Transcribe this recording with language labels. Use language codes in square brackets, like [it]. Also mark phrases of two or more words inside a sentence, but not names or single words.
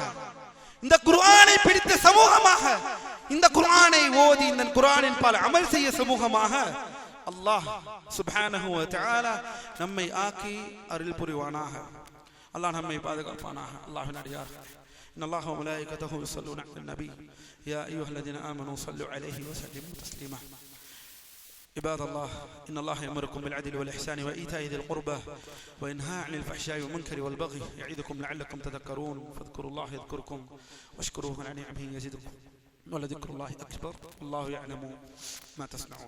[ta] இந்த குர்ஆனை பிடித்த சமூகமாக, இந்த குர்ஆனை ஓதி இந்த குர்ஆனின் பால் அமல் செய்ய சமூகமாக அல்லாஹ் [ar] سبحانه وتعالى [ta] நம்மை ஆக்கி அருள் புரிவானாக. அல்லாஹ் நம்மை பாதுகாப்பானாக. அல்லாஹ்வின் அடியார்களே, [ar] إن الله وملائكته يصلون على النبي يا أيها الذين آمنوا صلوا عليه وسلموا تسليما. عباد الله إن الله يأمركم بالعدل والإحسان وإيتاء ذي القربى وينهى عن الفحشاء والمنكر والبغي يعظكم لعلكم تذكرون فاذكروا الله يذكركم واشكروه على نعمه يزدكم ولذكر الله أكبر والله يعلم ما تصنعون.